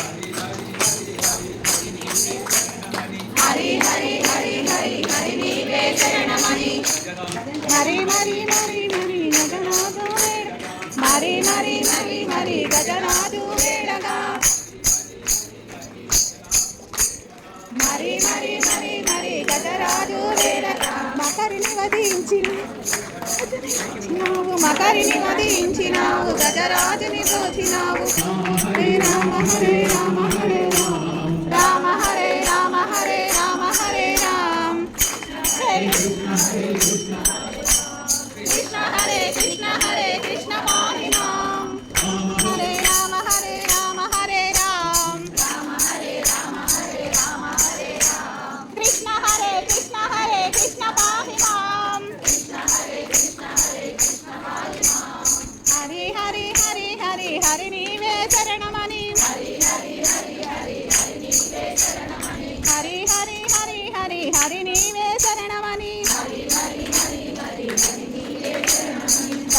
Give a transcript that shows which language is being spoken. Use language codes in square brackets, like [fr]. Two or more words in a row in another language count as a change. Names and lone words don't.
[te] హరి హరి హరి హరి హరి నీవే శరణమని మరి మరి మరి మరి గజనాథు మరి మరి మరి మరి గజనాథు వేడగా మరి మరి మరి మరి గజరాజు వేడగా మకరిని వధించినావు మకరిని వధించినావు గజరాజుని దోచినావు [sa] హరే రామ హరే రామ హరే రామ హరే రామ హరే రామ హరే రామ కృష్ణ హరే కృష్ణ హరే కృష్ణ పాహి మాం హరే రామ హరే రామ హరే రామ రామ హరే రామ హరే రామ హరే రామ కృష్ణ హరే కృష్ణ హరే కృష్ణ పాహి మాం [te] కృష్ణ హరే కృష్ణ హరే కృష్ణ పాహి మాం హరి హరి హరి హరి హరి నీవే శరణమని హరి హరి హరి హరి హరి నీవే శరణమని హరి హరి హరి హరి హరి నీవే శరణమని హరి హరి హరి హరి హరి నీవే శరణమని